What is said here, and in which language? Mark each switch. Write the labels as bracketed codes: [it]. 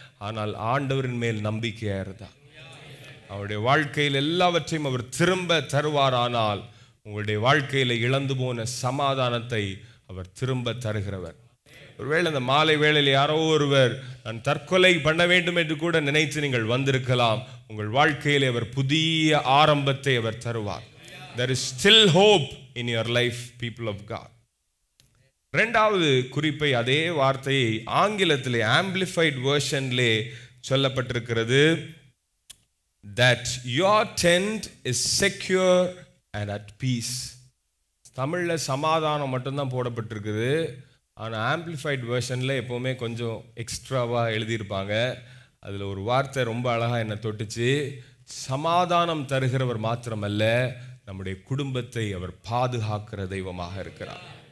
[ta] ஆனால் ஆண்டவரின் மேல் நம்பிக்கையா இருந்தார். அவருடைய வாழ்க்கையில் எல்லாவற்றையும் அவர் திரும்ப தருவாரானால் உங்களுடைய வாழ்க்கையில இழந்து போன சமாதானத்தை அவர் திரும்ப தருகிறவர். ஒருவேளை இந்த மாலை வேளையில் யாரோ ஒருவர் நான் தற்கொலை பண்ண வேண்டும் என்று கூட நினைத்து நீங்கள் வந்திருக்கலாம். உங்கள் வாழ்க்கையிலே அவர் புதிய ஆரம்பத்தை அவர் தருவார். [en] There is still hope in your life, people of God. [ta] இரண்டாவது குறிப்பை அதே வார்த்தையை ஆங்கிலத்திலே ஆம்பிளிஃபைட் வெர்ஷன்லே சொல்லப்பட்டிருக்கிறது. [en] That your tent is secure and at peace. [ta] தமிழ்ல சமாதானம் மட்டும்தான் போடப்பட்டிருக்குது. ஆனால் ஆம்பிளிஃபைட் வெர்ஷனில் எப்போவுமே கொஞ்சம் எக்ஸ்ட்ராவாக எழுதியிருப்பாங்க. அதில் ஒரு வார்த்தை ரொம்ப அழகாக என்னை தொட்டுச்சு. சமாதானம் தருகிறவர் மாத்திரமல்ல, நம்முடைய குடும்பத்தை அவர் பாதுகாக்கிற தெய்வமாக இருக்கிறார்.